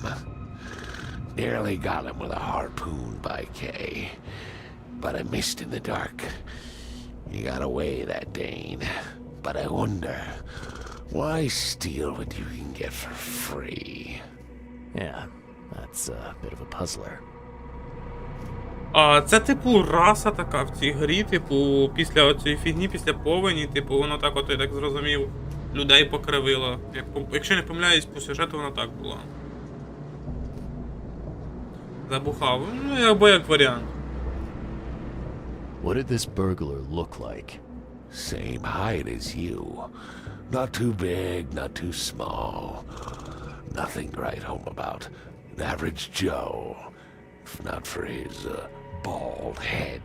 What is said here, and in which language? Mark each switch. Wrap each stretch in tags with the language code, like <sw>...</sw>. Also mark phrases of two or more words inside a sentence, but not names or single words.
<en>Nearly got him with a harpoon by Kay, but I missed in the dark. He got away, that Dane, but I wonder, why steal what you can get for free? Yeah, that's a bit of a puzzler.</en> <uk>Це типу раса така в цій грі, типу, після оцієї фігні, після повені, типу, воно так от, я так зрозумів, людей покривило. Якщо не помиляюсь, по сюжету воно так було. Забухав, ну або як варіант.</uk> <en>What did this burglar look like? Same height as you. Not too big, not too small. Nothing to write home about. An average Joe. If not for his, bald head.</en>